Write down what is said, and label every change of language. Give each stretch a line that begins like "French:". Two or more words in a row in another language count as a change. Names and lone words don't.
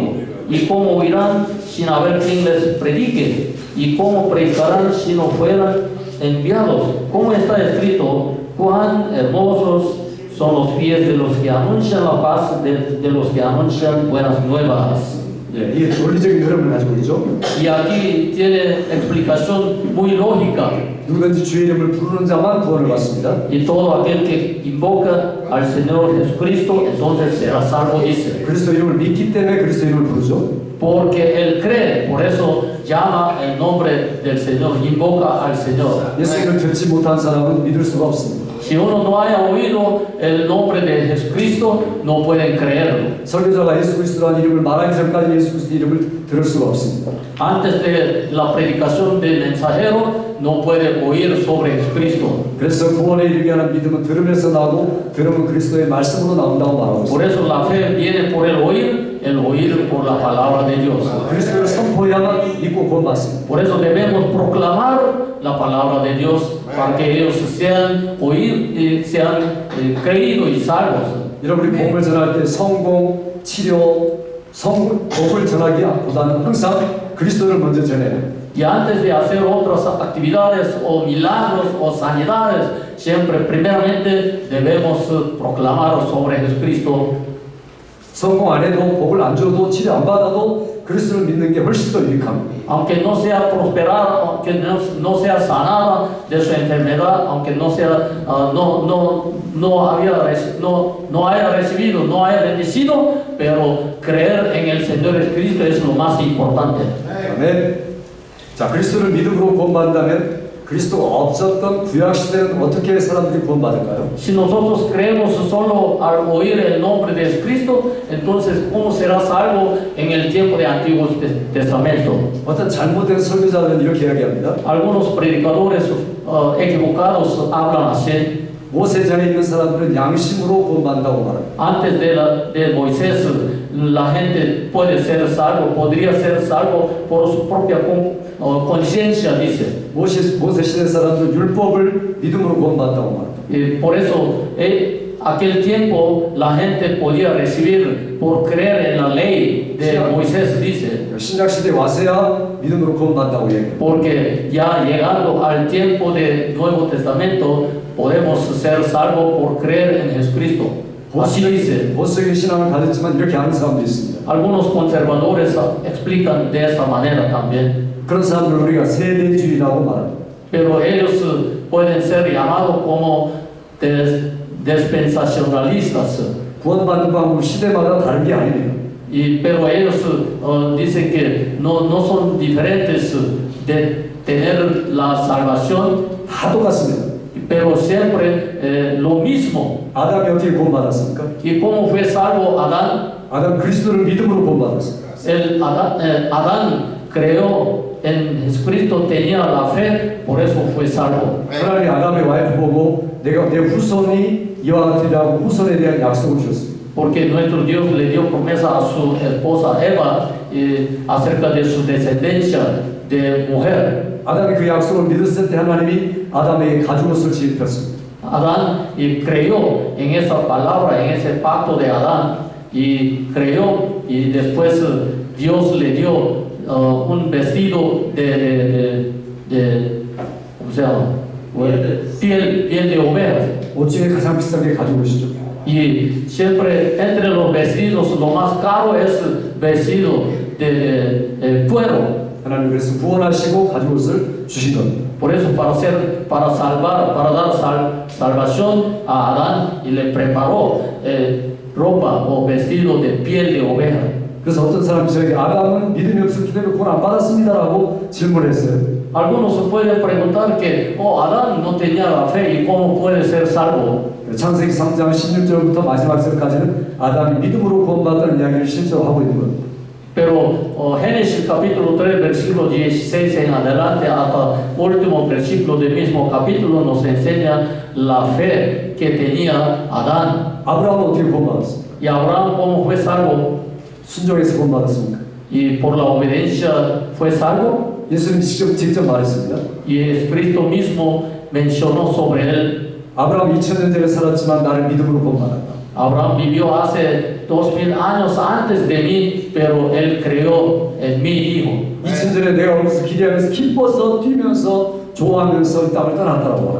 Spanish: ¿Y cómo oirán sin haber quien les predique? ¿Y cómo predicarán si no fueran enviados? Como está escrito, cuán hermosos son los pies de los que anuncian la paz, de los que anuncian buenas nuevas.
Korean: 예, 이게 논리적인 흐름을 가지고 있죠.
Spanish: Y aquí tiene explicación muy lógica.
Korean: 누구든지 주의 이름을 부르는 자만 구원을 받습니다.
Spanish: Y todo aquel que invoca al Señor Jesucristo, entonces será salvo, dice.
Korean: 그리스도 이름을 믿기 때문에 그리스도 이름을 부르죠.
Spanish: Porque él cree, por eso llama el nombre del Señor, invoca al Señor.
Korean: 예수님을 듣지 못한 사람은 믿을 수가 없습니다.
Spanish: Si uno no haya oído el nombre de Jesucristo, no pueden creerlo.
Korean: 설교자가 예수 그리스도라는 이름을 말하기 전까지 예수 그리스도 이름을 들을 수가 없습니다.
Spanish: Antes de la predicación del mensajero, no puede oír sobre Jesucristo.
Korean: 그래서 구원에 이르게 하는 믿음은 들으면서 나오고 들으면 그리스도의 말씀으로 나온다고 말하고
Spanish: Por
Korean: 있습니다.
Spanish: eso la fe viene por el oír por la palabra de Dios.
Korean: 그리스도를 선포해야만 믿고 구원받습니다.
Spanish: Por eso debemos proclamar la palabra de Dios para que ellos sean creídos y salvos.
Korean: 여러분이 복음을 전할 때 성공, 치료, 복을 전하기보다는 항상 그리스도를 먼저 전해요.
Spanish: Y antes de hacer otras actividades o milagros o sanidades, siempre primeramente debemos proclamar sobre Jesucristo.
Korean: 성공 안 해도 복을 안 줘도 치료 안 받아도 그리스도를 믿는 게 훨씬 더 유익합니다.
Spanish: Aunque no sea prosperada, aunque no sea sanada de su enfermedad, aunque no haya recibido, no haya bendecido, pero creer en el Señor Jesucristo es lo más importante.
Korean: 아멘. 자, 그리스도를 믿음으로 구원받는다면 그리스도가 없었던 구약 시대는 어떻게 사람들이 구원받을까요?
Spanish: Si nosotros creemos solo al oír el nombre de Jesucristo, entonces ¿cómo será salvo en el tiempo de Antiguo Testamento?
Korean: 어떤 잘못된 설교자들은 이렇게 이야기합니다.
Spanish: Algunos predicadores equivocados hablan así.
Korean: 모세 전에 있는 사람들은 양심으로 구원받는다고 말합니다.
Spanish: Antes de Moisés, la gente puede ser salvo, podría ser salvo por su propia conciencia, dice.
Korean: 모세 시대 사람들은 율법을 믿음으로 구원받는다고 말합니다.
Spanish: Y por eso, aquel tiempo la gente podía recibir por creer en la ley de Moisés, dice.
Korean: 신약 시대 와서야 믿음으로 구원받는다고 얘기해요.
Spanish: Porque ya llegando al tiempo del Nuevo Testamento, podemos ser salvos por creer en Jesucristo. Así dice.
Korean: 보수적인 신앙을 가졌지만 이렇게 하는 사람도 있습니다.
Spanish: Algunos conservadores explican de esta manera también.
Korean: 그런 사람들을 우리가 세대주의라고 말합니다.
Spanish: Pero ellos pueden ser llamados como dispensacionalistas.
Korean: 구원받는 방법 시대마다 다른 게 아닙니다.
Spanish: Pero ellos dicen que no son diferentes de tener la salvación,
Korean: 다 똑같습니다.
Spanish: pero siempre lo mismo.
Korean: 아담이 어떻게 구원받았습니까?
Spanish: ¿Y cómo fue salvo Adán?
Korean: 아담 그리스도를 믿음으로 구원받았습니다.
Spanish: Adán creó en Jesucristo, tenía la fe, por eso fue salvo.
Korean: 하나님이 아담의 와이프 보고 내 후손이 이와 같으리라고 후손에 대한 약속을 주셨습니다.
Spanish: Porque nuestro Dios le dio promesa a su esposa Eva acerca de su descendencia de mujer.
Korean: 아담이 그 약속을 믿었을 때 하나님이 아담에게 가죽옷을 지으셨습니다.
Spanish: Adán creyó en esa palabra, en ese pacto de Adán, y creyó, y después Dios le dio un vestido ¿cómo se llama? Piel de ovejas.
Korean: 옷 중에 가장 비싼 게 가죽옷이죠.
Spanish: Y siempre entre los vestidos lo más caro es vestido de cuero.
Korean: 하나님 그래서 구원하시고 가죽옷을 주신 겁니다.
Spanish: Por eso para salvar, para dar salvación a Adán, y le preparó ropa o vestido de piel de oveja.
Korean: 그래서 어떤 사람이 저에게 아담은 믿음이 없었기 때문에 구원 안 받았습니다라고 질문했어요.
Spanish: Algunos se pueden preguntar que Adán no tenía la fe y cómo puede ser salvo.
Korean: 창세기 3장 16절부터 마지막 절까지는 아담이 믿음으로 구원받았다는 이야기를 실제로 하고 있는 겁니다.
Spanish: Pero Génesis capítulo 3 versículo 16 en adelante hasta último versículo del mismo capítulo nos enseña la fe que tenía Adán.
Korean: 아브라함은 어떻게 구원받았습니까?
Spanish: Y Abraham cómo fue salvo.
Korean: 순종해서 구원받았습니까?
Spanish: y por la obediencia fue salvo.
Korean: 예수님 직접 말했습니다.
Spanish: Y Jesucristo mismo mencionó sobre él.
Korean: 아브라함 2000년 전에 살았지만 나를 믿음으로 구원받았다.
Spanish: Abraham vivió hace 2000 años antes de mí, pero él creyó en mi hijo.
Korean: 2000년 전에 내가 거기서 기대하면서 기뻐서 뛰면서 좋아하면서 이 땅을 떠났다고 말합니다.